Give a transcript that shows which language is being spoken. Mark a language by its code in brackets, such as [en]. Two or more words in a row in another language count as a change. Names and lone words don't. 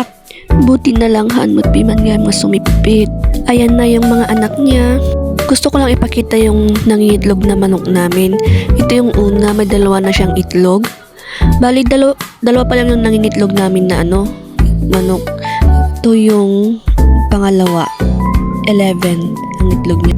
[tl] Buti na lang hanmat piman nga mga sumipit. Ayan na yung mga anak niya. Gusto ko lang ipakita yung nangingitlog na manok namin. Ito yung una, may dalawa na siyang itlog. Bali, dalawa pa lang yung nangingitlog namin na manok. Ito yung pangalawa, 11 ang itlog niya.